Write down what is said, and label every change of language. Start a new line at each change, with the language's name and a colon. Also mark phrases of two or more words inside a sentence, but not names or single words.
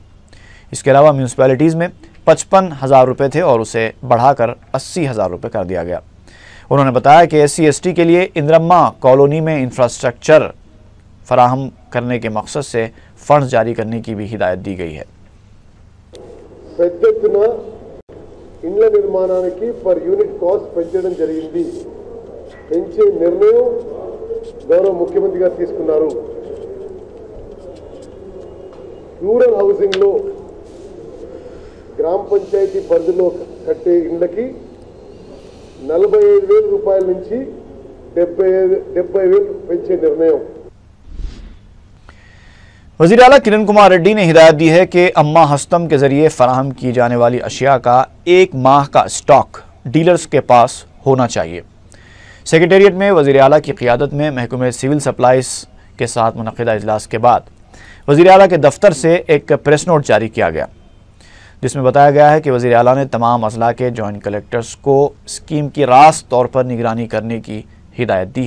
Urdu: اس کے علاوہ میونسپیلٹیز میں 55,000 روپے تھے اور اسے بڑھا کر 80,000 روپے کر دیا گیا۔ انہوں نے بتایا کہ SC/ST کے لیے اندرما کالونی میں انفراسٹرکچر فراہم کرنے کے مقصد سے فنڈز جاری کرنے کی بھی ہدایت دی گئی ہے۔
Telugu: పెద్దెత్తున ఇండ్ల నిర్మాణానికి
English: per unit cost
Telugu: పెంచడం జరిగింది। పెంచే నిర్ణయం గౌరవ ముఖ్యమంత్రి గారు తీసుకున్నారు।
English: rural housing
Telugu: లో గ్రామ పంచాయతీ పరిధిలో కట్టే ఇండ్లకి 45,000 రూపాయల నుంచి 70,000 పెంచే నిర్ణయం۔
Urdu: وزیر اعلیٰ کرن کمار ریڈی نے ہدایت دی ہے کہ اماں ہستم کے ذریعے فراہم کی جانے والی اشیاء کا 1 ماہ کا اسٹاک ڈیلرز کے پاس ہونا چاہیے۔ سیکریٹریٹ میں وزیر اعلیٰ کی قیادت میں محکمہ
English: civil supplies
Urdu: کے ساتھ منعقدہ اجلاس کے بعد وزیر اعلیٰ کے دفتر سے ایک
English: press note
Urdu: جاری کیا گیا، جس میں بتایا گیا ہے کہ وزیر اعلیٰ نے تمام اضلاع کے
English: joint collectors
Urdu: کو اسکیم کی راست طور پر نگرانی کرنے کی ہدایت دی ہے۔